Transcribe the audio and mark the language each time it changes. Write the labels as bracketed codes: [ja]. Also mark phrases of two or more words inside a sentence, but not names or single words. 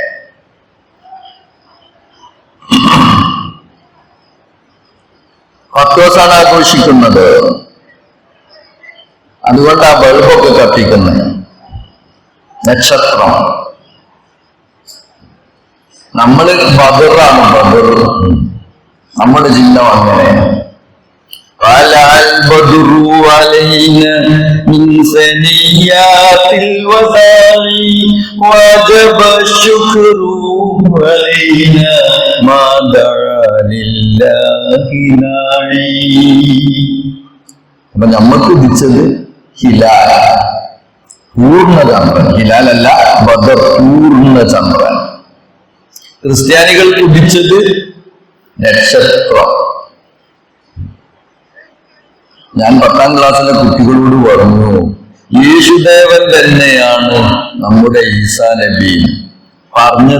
[ml] പത്തോസാണ് ആഘോഷിക്കുന്നത്. അതുകൊണ്ട് ആ ബൾബൊക്കെ കത്തിക്കുന്നത്. നക്ഷത്രം നമ്മള് ബദറാണ്. ബദർ നമ്മുടെ ജില്ല അങ്ങനെ [ar] طلع البدر علينا من ثنيات الوداع وجب الشكر علينا ما دعا لله داعي. [ml] അപ്പൊ നമ്മക്ക് ഉദിച്ചത് ഹിലാൽ, പൂർണ്ണ ചന്ദ്രൻ. ഹിലാലല്ല, ബദർ പൂർണ്ണ ചന്ദ്രൻ. ക്രിസ്ത്യാനികൾക്ക് ഉദിച്ചത് നക്ഷത്രം. ഞാൻ 10ാം ക്ലാസ്സിലെ കുട്ടികളോട് പറഞ്ഞു, യേശുദേവൻ തന്നെയാണ് നമ്മുടെ ഈസാ നബി പറഞ്ഞത്.